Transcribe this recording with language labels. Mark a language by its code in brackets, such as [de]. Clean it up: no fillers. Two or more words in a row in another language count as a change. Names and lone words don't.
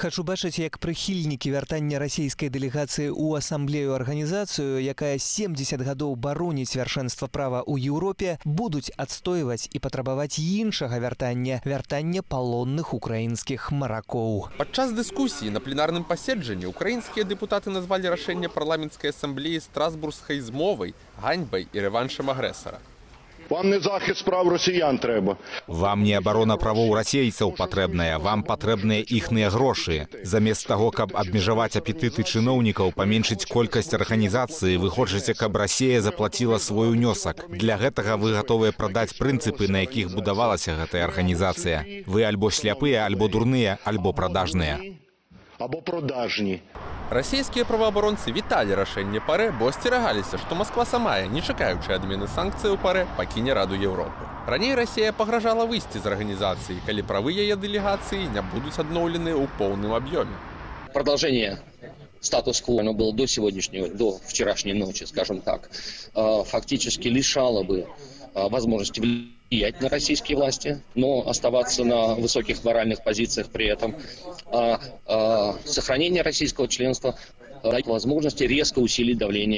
[be] Хачу бачыць, як прыхільнікі вяртання расійскай дэлегацыі ў асамблею арганізацыю, якая 70 гадоў бароніць вяршэнства права ў Еўропе, будуць адстойваць і патрабаваць іншага вяртання палонных украінскіх маракоў. Падчас дыскусіі на пленарным паседжанні украінскія дэпутаты назвалі рашэнне парламенцкай асамблеі страсбургскай змовай, ганьбай і рэваншам агрэсара. [uk] Вам не захист прав росіян треба. [be] Вам не абарона правоў расейцаў патрэбная, вам патрэбныя іхныя грошы. Замест таго, каб абмежаваць апетыты чыноўнікаў, паменшыць колькасць арганізацыі, вы хочаце, каб Расія заплаціла свой унёсак. Для гэтага вы гатовыя прадаць прынцыпы, на якіх будавалася гэтая арганізацыя. Вы альбо сляпыя, альбо дурныя, альбо прадажныя. [uk] Або продажні. [be] Расійскія праваабаронцы віталі рашэнне ПАРЭ, бо асцерагаліся, што Масква самая, не чакаючы адмены санкцыяў ПАРЭ, пакіне Раду Еўропы. Раней Расія пагражала выйсці з арганізацыі, калі правы яе дэлегацыі не будуць адноўленыя ў поўным аб'ёме. [ru] Продолжение статус-кво, оно было до вчерашней ночи, скажем так, фактически лишало бы возможности влиять на российские власти, но оставаться на высоких моральных позициях при этом. Сохранение российского членства дает возможности резко усилить давление.